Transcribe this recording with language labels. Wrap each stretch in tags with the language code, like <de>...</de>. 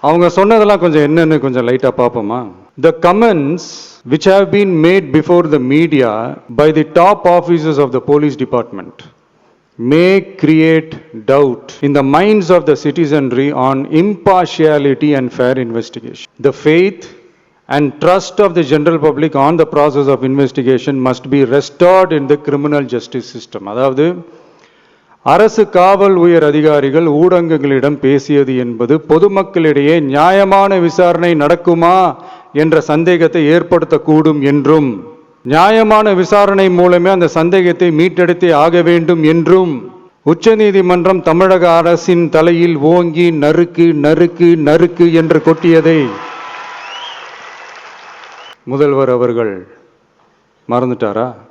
<ta>அவங்க சொன்னதெல்லாம் கொஞ்சம் என்னன்னு கொஞ்சம் லைட்டா பார்ப்போமா?</ta> <en>The comments which have been made before the media by the top officers of the police department may create doubt in the minds of the citizenry on impartiality and fair investigation. The faith and trust of the general public on the process of investigation must be restored in the criminal justice system.</en> <ta>அதாவது அரசு காவல் உயர் அதிகாரிகள் ஊடகங்களிடம் பேசியது என்பது பொதுமக்களிடையே நியாயமான விசாரணை நடக்குமா என்ற சந்தேகத்தை ஏற்படுத்தக்கூடும் என்றும், நியாயமான விசாரணை மூலமே அந்த சந்தேகத்தை மீட்டெடுத்தே ஆக வேண்டும் என்றும் உச்சநீதிமன்றம் தமிழக அரசின் தலையில் ஓங்கி நறுக்கு நறுக்கு நறுக்கு என்று கொட்டியதை முதல்வர் அவர்கள் மறந்துட்டாரா?</ta>